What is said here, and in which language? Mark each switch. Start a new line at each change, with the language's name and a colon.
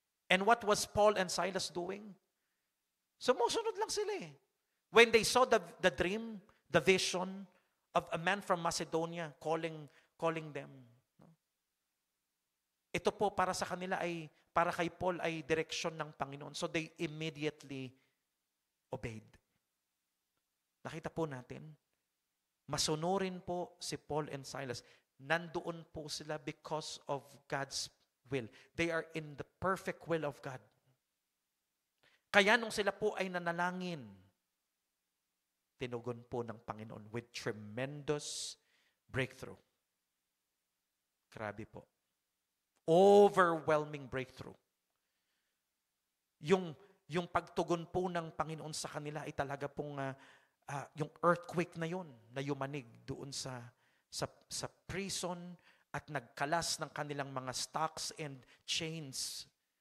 English: And what was Paul and Silas doing?
Filipino: Sumusunod lang sila eh.
English: When they saw the dream, the vision of a man from Macedonia calling them.
Filipino: Ito po para sa kanila para kay Paul ay direksyon ng Panginoon.
English: So they immediately obeyed.
Filipino: Nakita po natin, masunurin po si Paul and Silas. Nandoon po sila
English: because of God's will. They are in the perfect will of God.
Filipino: Kaya nung sila po ay nanalangin, tinugon po ng Panginoon with tremendous breakthrough. Grabe po.
English: Overwhelming breakthrough.
Filipino: Yung pagtugon po ng Panginoon sa kanila ay talaga pong yung earthquake na yun, na yumanig doon sa prison at nagkalas ng kanilang mga stocks and chains.